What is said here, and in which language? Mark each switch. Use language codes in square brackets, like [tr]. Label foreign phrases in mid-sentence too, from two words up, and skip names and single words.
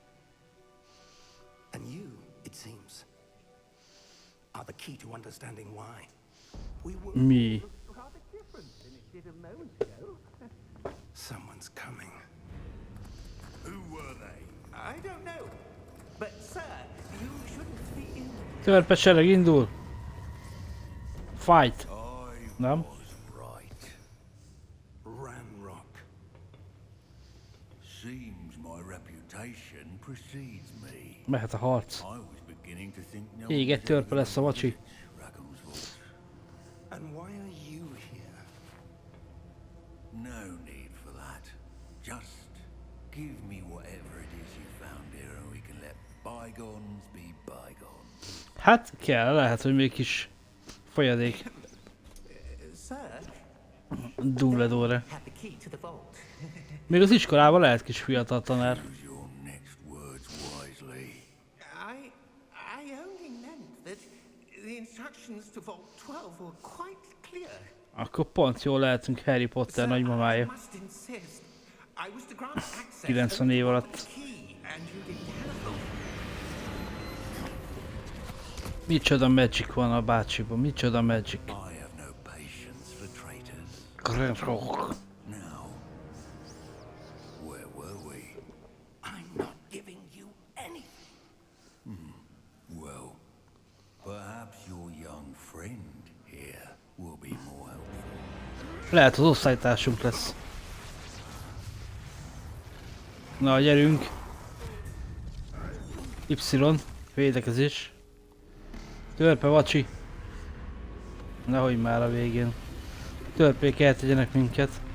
[en] And you, it seems, are the key to understanding why. We were [hu] Mi? [en] rather different than it did a moment ago. Someone's coming. Who were they? I don't know. But sir, you shouldn't be in. [hu] Törpe sereg indul! Fight! Nem? [en] Was right. Ramrock. Seems my reputation precedes me. [hu] Mehet a harc. [en] I was beginning to think no [hu] Még egy törpe lesz a vacsi. [en] Rackham's voice. And why are you here? No need for that. Just give me whatever it is you found here and we can let bygones be bygones. [hu] Hát kell, lehet, hogy még kis folyadék. [en] Sir, [hu] Dubledóra. [en] have the key to the vault. [hu] Még az iskolában lehet kis fiatal tanár. [en] Use your next words wisely. I only meant that the instructions to Vault 12 were quite clear. [hu] Akkor pont jól lehetünk Harry Potter nagymamája. [en] must insist. I was to grant access [hu] 90 év alatt. [en] key, and you didn't telephone. [hu] Micsoda magic van a bácsiban, micsoda magic. [en] I have no patience for traitors. Grrrr. Now, where were we? I'm not giving you anything. Well, perhaps your young friend here will be more helpful. [hu] Lehet az osztálytársunk lesz. Na, gyerünk! Y, védekezés. Törpe vacsi. Nehogy már a végén. Törpék eltegyenek minket.